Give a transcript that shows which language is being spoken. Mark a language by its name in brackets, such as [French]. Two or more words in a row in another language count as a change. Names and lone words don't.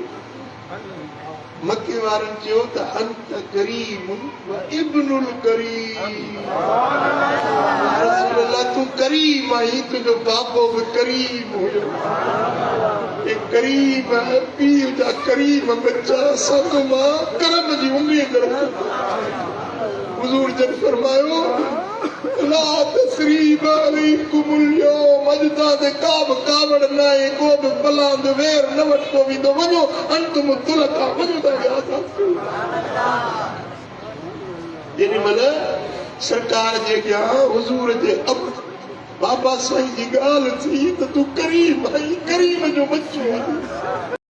[Sindhi] मके वारनि चयो त [Arabic] أنت كريم وابن الكريم. [Sindhi] रसूल अल्लाह तूं करीम आहीं, तुंहिंजो बाबो बि करीम हुयो। करीम पीउ जा करीम बच्चा सब मां करम जी उम्मीद रखो। हुज़ूर जन फरमायो [Arabic] لا تثريب عليكم اليوم, [Sindhi] अॼु तव्हां ते का बि कावड़ न आहे, को बि बलांद वेर न वठिबो वेंदो। वञो [Arabic] أنتم الطلقاء, [Sindhi] वञो तव्हांखे आज़ाद। जेॾी महिल सरकार जे अॻियां हुज़ूर जे बाबा साईं जी ॻाल्हि थी त तूं करीम आहीं, करीम जो बच्चो आहीं।